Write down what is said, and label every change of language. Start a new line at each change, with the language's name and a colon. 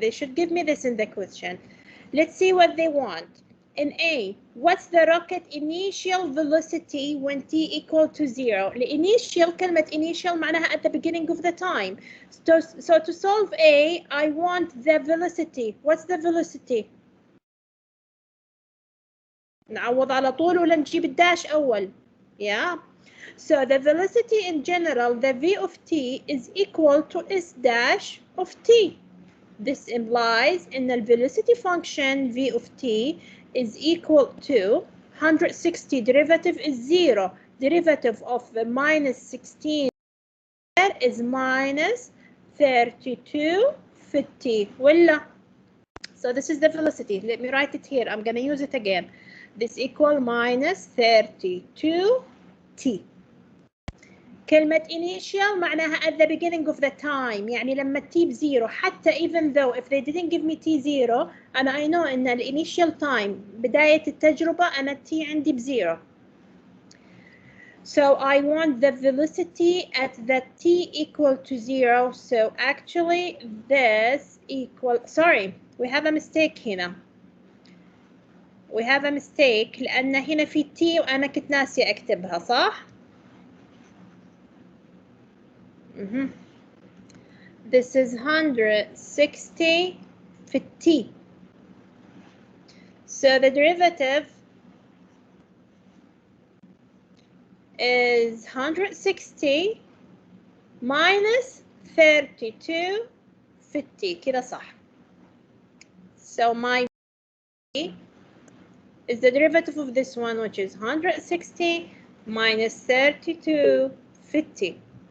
English: They should give me this in the question. Let's see what they want. In A, what's the rocket initial velocity when t equal to 0? Initial, كلمة initial معناها at the beginning of the time. So to solve A, I want the velocity. What's the velocity?
Arabic: نعوض على طول ولا نجيب الداش أول؟
English: Yeah. So the velocity in general, the v of t is equal to s dash of t. This implies in the velocity function v of t is equal to 160. Derivative is 0. Derivative of the minus 16 is minus 3250. ولا? So this is the velocity. Let me write it here. I'm going to use it again. This equal minus 32t. كلمة initial معناها at the beginning of the time.
Arabic: يعني لما
English: t بزيرو حتى even though if they didn't give me t0 أنا I know إن the initial time
Arabic: بداية التجربة أنا
English: t
Arabic: عندي بزيرو.
English: So I want the velocity at the t equal to 0. So actually this equal, sorry, we have a mistake
Arabic: هنا.
English: We have a mistake
Arabic: لأن هنا في
English: t
Arabic: وأنا كنت ناسية أكتبها صح؟
English: This is 160 في t. So the derivative is 160 minus 3250
Arabic: كده صح.
English: So my v is the derivative of this one, which is 160 minus 3250.